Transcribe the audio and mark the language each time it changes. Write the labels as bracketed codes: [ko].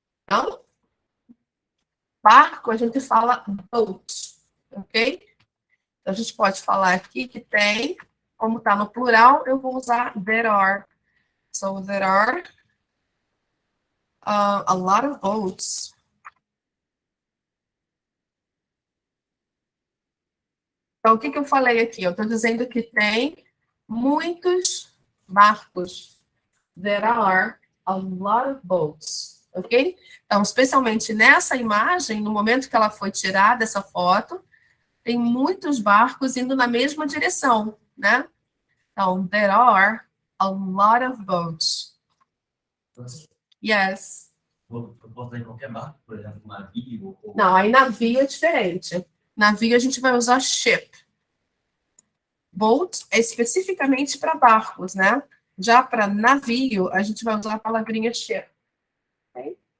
[pt] Não? Barco a gente fala boat, ok? Então, a gente pode falar aqui que tem, como está no plural, eu vou usar [en] there are. So, there are a lot of boats. [pt] Então, o que eu falei aqui? Eu estou dizendo que tem muitos barcos. [en] There are a lot of boats. Ok? [pt] Então, especialmente nessa imagem, no momento que ela foi tirada, essa foto, tem muitos barcos indo na mesma direção, né? [en] Então, there are a lot of boats. Yes. [pt] Eu posso usar em qualquer barco, por exemplo, navio? Não, aí navio é diferente. Navio a gente vai usar ship. Boat é especificamente para barcos, né? Já para navio, a gente vai usar a palavrinha ship. Okay?